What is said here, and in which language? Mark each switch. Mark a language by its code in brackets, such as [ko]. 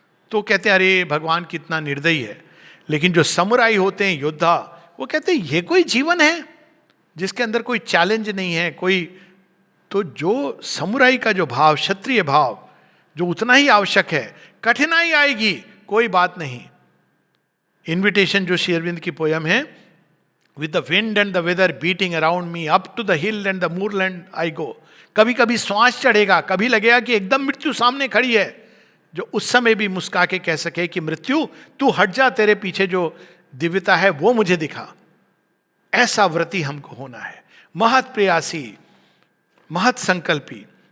[hi] तो कहते हैं अरे भगवान कितना निर्दयी है। लेकिन जो समुराई होते हैं, योद्धा, वो कहते हैं ये कोई जीवन है जिसके अंदर कोई चैलेंज नहीं है, कोई। तो जो समुराई का जो भाव, क्षत्रिय भाव, जो उतना ही आवश्यक है, कठिनाई आएगी कोई बात नहीं। इन्विटेशन जो श्री अरविंद की पोयम है, [en] With the wind and the weather beating around me, up to the hill and the moorland I go. [hi] कभी कभी श्वास चढ़ेगा, कभी लगेगा कि एकदम मृत्यु सामने खड़ी है, जो उस समय भी मुस्का के कह सके कि मृत्यु तू हट जा, तेरे पीछे जो दिव्यता है वो मुझे दिखा। ऐसा व्रती हमको होना है, महत प्रयासी, महत संकल्पी।